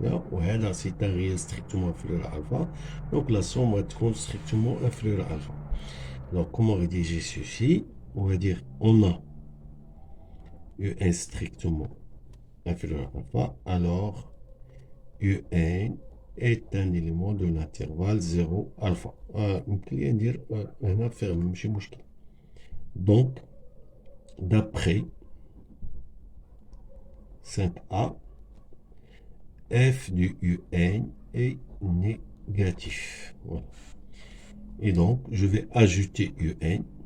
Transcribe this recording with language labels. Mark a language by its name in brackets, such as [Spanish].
[French] Voilà, c'est un réel strictement inférieur à alpha, donc la somme va être strictement inférieure à alpha. Alors, comment rédiger ceci? On va dire, on a UN strictement inférieur à alpha, alors UN est un élément de l'intervalle 0 alpha. [Arabic] ممكن [French] dire [Arabic] هنا ferme ماشي مشكل. [French] Donc, d'après 5a, f de un est négatif. Voilà. Et donc, je vais ajouter un.